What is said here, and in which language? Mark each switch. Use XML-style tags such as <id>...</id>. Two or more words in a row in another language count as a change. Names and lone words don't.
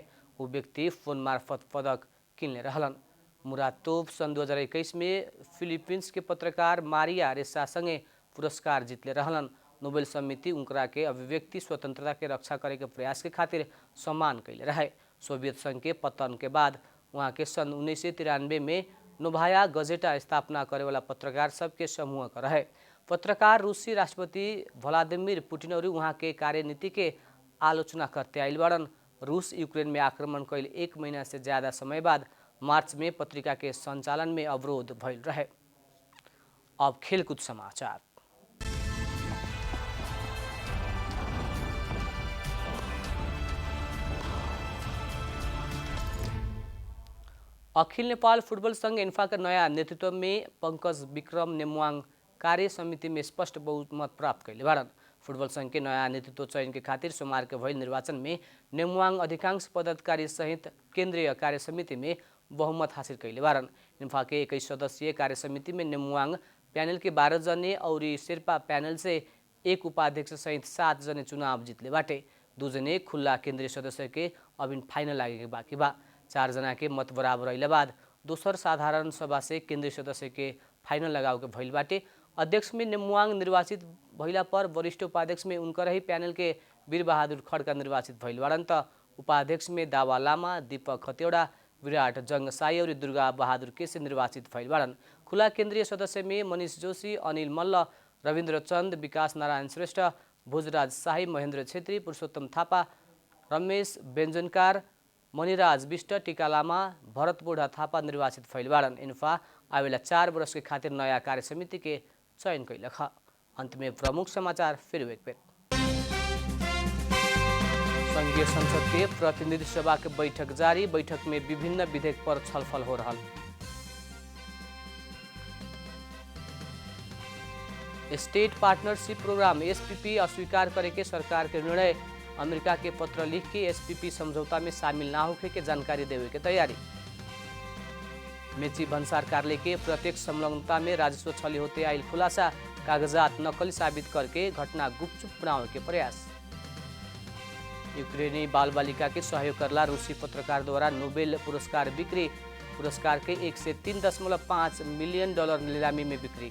<bho>वो व्यक्ति फोन मार्फत पदक किनले रहलन। मुरातोव सन 2021 में फिलिपींस के पत्रकार मारिया रेसा संगे पुरस्कार जीतले रहलन। नोबेल समिति उनकरा के अभिव्यक्ति स्वतंत्रता के रक्षा करे के प्रयास के खातिर सम्मान कैले रहे। सोभियत संघ के पतन के बाद वहाँ के सन 1993 में नोभाया गजेटा स्थापना करे वाला पत्रकार सबके समूह का रहे। पत्रकार रूसी राष्ट्रपति व्लादिमीर पुटिन और वहाँ के कार्यनीति के आलोचना करते आइल बड़न। रूस यूक्रेन में आक्रमण कैल 1 महीना से ज़्यादा समय बाद मार्च में पत्रिका के संचालन में अवरोध भइल रहे। अब खेलकूद समाचार। अखिल नेपाल फुटबल संघ इन्फा का नया नेतृत्व में पंकज विक्रम नेमुवाङ कार्य समिति में स्पष्ट बहुमत प्राप्त कैले बारन। फुटबल संघ के नया नेतृत्व चयन के खातिर सोमवार के भइल निर्वाचन में नेमुवाङ अधिकांश पदाधिकारी सहित केंद्रीय कार्य समिति में बहुमत हासिल कैले बारन। इन्फा के 21 सदस्यीय कार्य समिति में नेमुवाङ पैनल के 12 जने और शेर्पा पैनल से 1 उपाध्यक्ष सहित 7 जने चुनाव जीतले बाटे। 2 जने खुला केंद्रीय सदस्य के अभी फाइनल लागे के बाकी बा। 4 जना के मत बराबर अइले बाद दोसर साधारण सभा से केंद्रीय सदस्य के फाइनल लगाव के भइल बाटे। अध्यक्ष में नेमुवाङ निर्वाचित भइला पर वरिष्ठ उपाध्यक्ष में उनकर ही पैनल के वीर बहादुर खड्का निर्वाचित भइल बारन त उपाध्यक्ष में दावा लामा, दीपक खतेवड़ा, विराट जंगसाई और दुर्गा बहादुर केसी निर्वाचित भइल बारन। खुला केंद्रीय सदस्य में मनीष जोशी, अनिल मल्ल, रविन्द्र चन्द, विकास नारायण श्रेष्ठ, भोजराज शाही, महेन्द्र छेत्री, पुरुषोत्तम थापा, रमेश बेन्जनकार, मणिराज विष्ट, टीका लामा, भरत बोढा थापा निर्वाचित भइल बारन। इन्फा आवेला 4 वर्ष के खातिर नया कार्य समिति के चयन कैलक। अंत में प्रमुख समाचार फिर एक बेर। संघीय संसद के प्रतिनिधि सभा के बैठक जारी। बैठक में विभिन्न विधेयक पर छलफल हो रहा।</bho> <en>State Partnership Program</en> <bho>एसपीपी अस्वीकार करे के सरकार के निर्णय। अमेरिका के पत्र लिख के एसपीपी समझौता में शामिल ना होने के जानकारी देवे के तैयारी। मेची भन्सार कार्यालय के प्रत्यक्ष संलग्नता में राजस्व छली होते आइल खुलासा। कागजात नकली साबित करके घटना गुपचुप बनाने के प्रयास। यूक्रेनी बाल बालिका के सहयोग करला रूसी पत्रकार द्वारा नोबेल पुरस्कार बिक्री। पुरस्कार के 103.5</bho> <en>million dollar</en> <bho>नीलामी में बिक्री।</bho>